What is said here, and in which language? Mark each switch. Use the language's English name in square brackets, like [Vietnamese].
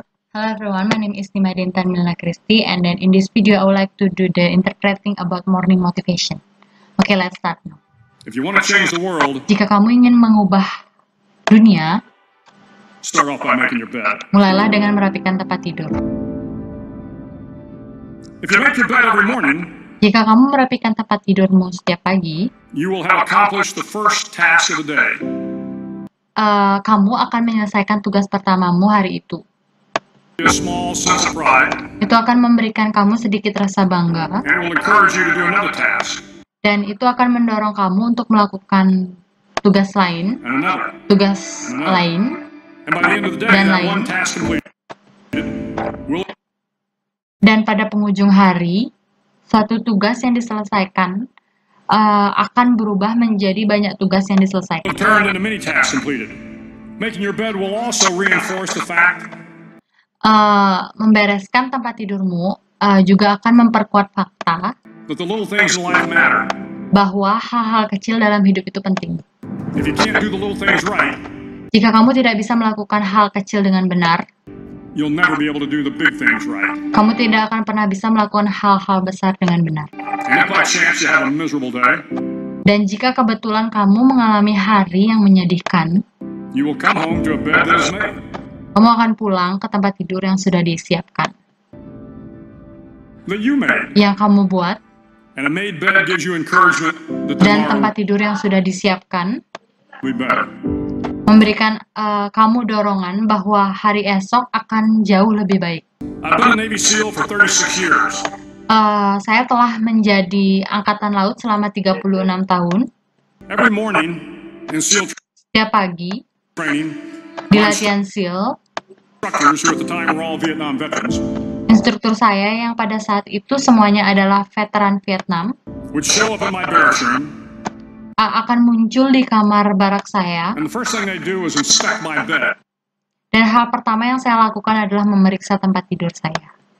[English] Hello everyone, my name is Nima Dintan Milna Christy, and then in this video I would like to do the interpreting about morning motivation. Okay, let's start now. If you want to change the world, [Indonesian] Jika kamu ingin mengubah dunia, [English] start off by making your bed. [Indonesian] mulailah dengan merapikan tempat tidur. [English] If you make your bed every morning, [Indonesian] Jika kamu merapikan tempat tidurmu setiap pagi, [English] you will have accomplished the first task of the day. [Indonesian] Kamu akan menyelesaikan tugas pertamamu hari itu. [English] A small sense of pride, [Indonesian] Itu akan memberikan kamu sedikit rasa bangga, [English] and it will encourage you to do another task, [Indonesian] dan itu akan mendorong kamu untuk melakukan tugas lain, [English] and another. [Indonesian] lain, [English] And by the end of the day, [Indonesian] Dan [English] that [Indonesian] lain. [English] one task completed will [Indonesian] dan pada penghujung hari, suatu tugas yang diselesaikan akan berubah menjadi banyak tugas yang diselesaikan. [English] turn into many tasks completed. Making your bed will also reinforce the fact [Indonesian] Membereskan tempat tidurmu juga akan memperkuat fakta [English] that the little things in life matter. [Indonesian] bahwa hal-hal kecil dalam hidup itu penting. [English] If you can't do the little things right, [Indonesian] Jika kamu tidak bisa melakukan hal kecil dengan benar, [English] you'll never be able to do the big things right. [Indonesian] kamu tidak akan pernah bisa melakukan hal-hal besar dengan benar. [English] And if by chance you have a miserable day, [Indonesian] Dan jika kebetulan kamu mengalami hari yang menyedihkan, [English] you will come home to a bed that is made. [Indonesian] kamu akan pulang ke tempat tidur yang sudah disiapkan, [English] That you made. [Indonesian] yang kamu buat, [English] And a made bed gives you encouragement that [Indonesian] dan [English] tomorrow [Indonesian] tempat tidur yang sudah disiapkan [English] will be better. [Indonesian] memberikan kamu dorongan bahwa hari esok akan jauh lebih baik. [English] I've been a Navy SEAL for 36 years. [Indonesian] Saya telah menjadi angkatan laut selama 36 tahun. [English] Every morning in SEAL [Indonesian] Setiap pagi [English] training, [Indonesian] di latihan SEAL, [English] instructors who at the time were all Vietnam veterans [Indonesian] instruktur saya yang pada saat itu semuanya adalah veteran Vietnam [English] would show up in my barracks room, [Indonesian] akan muncul di kamar barak saya, [English] and the first thing they do is inspect my bed. [Indonesian] dan hal pertama yang saya lakukan adalah memeriksa tempat tidur saya.